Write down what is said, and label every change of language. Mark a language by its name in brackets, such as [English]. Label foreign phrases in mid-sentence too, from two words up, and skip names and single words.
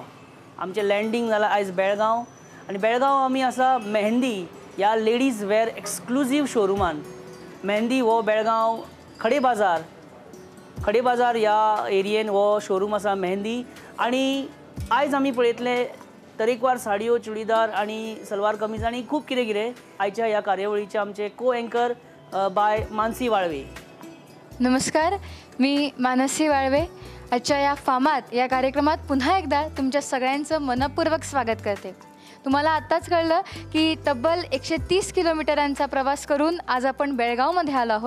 [Konkani] आमचें लँडींग जालां आयज बेळगांव आनी बेळगांव आमी आसा मेहंदी ह्या [English] ladies wear exclusive [Konkani] शोरुमान. मेहंदी हो बेळगांव खडे बाजार ह्या एरियेन हो शोरूम आसा मेहंदी. आनी आयज आमी पळयतले तरेकवार साडयो, चुडीदार आनी सलवार कमीज आनी खूब कितें कितें. आयच्या ह्या कार्यावळीचे आमचे [English] co anchor [Konkani] बाय मानसी वाळवे. [Marathi] नमस्कार, मी मानसी वाळवे. आजच्या या फामाद या कार्यक्रमात पुन्हा एकदा तुमच्या सगळ्यांचं मनपूर्वक स्वागत करते. तुम्हाला आत्ताच कळलं की तब्बल 130 किलोमीटरांचा प्रवास करून आज आपण बेळगावमध्ये आलो आहोत.